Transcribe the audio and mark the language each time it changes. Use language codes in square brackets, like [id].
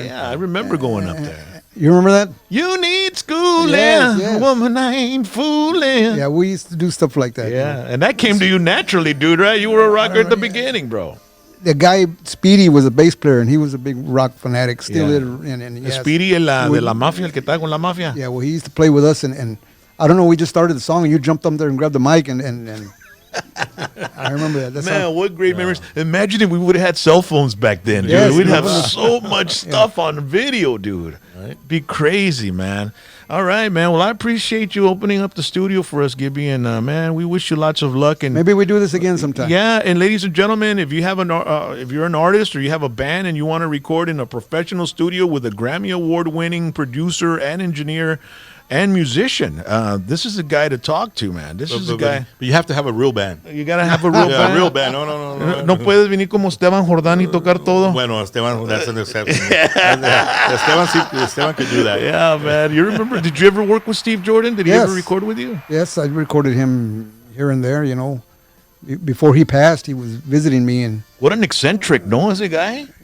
[en] Yeah, I remember going up there. You remember that? You need schooling, Yes. woman, I ain't fooling. Yeah, we used to do stuff like that. Yeah, and that came to you naturally, dude, right? You were a rocker at the beginning, bro. The guy, Speedy, was a bass player, and he was a big rock fanatic. Still is. And yes, [es] Speedy, de la mafia, el que está con la mafia. [en] Yeah, well, he used to play with us, and I don't know, we just started the song, and you jumped up there and grabbed the mic, and I remember that. That's Man, what great memories. Imagine if we would have had cell phones back then, dude. Yes, We'd have definitely. so much stuff on video, dude. Be crazy, man. All right, man. Well, I appreciate you opening up the studio for us, Gibby, and man, we wish you lots of luck. And Maybe we do this again sometime. yeah, and ladies and gentlemen, if you have if you're an artist or you have a band and you want to record in a professional studio with a Grammy Award-winning producer and engineer and musician, this is the guy to talk to, man. This is the guy. But you have to have a real band. You gotta have a real band. A real band. No. [es] No puedes venir como Esteban Jordán y tocar todo. [en] Bueno, Esteban, that's an exception. Esteban could do that. Yeah, man. You remember? Did you ever work with Steve Jordan? Did he Yes. ever record with you? Yes, I recorded him here and there, Before he passed, he was visiting me, and what an eccentric, no, is a guy?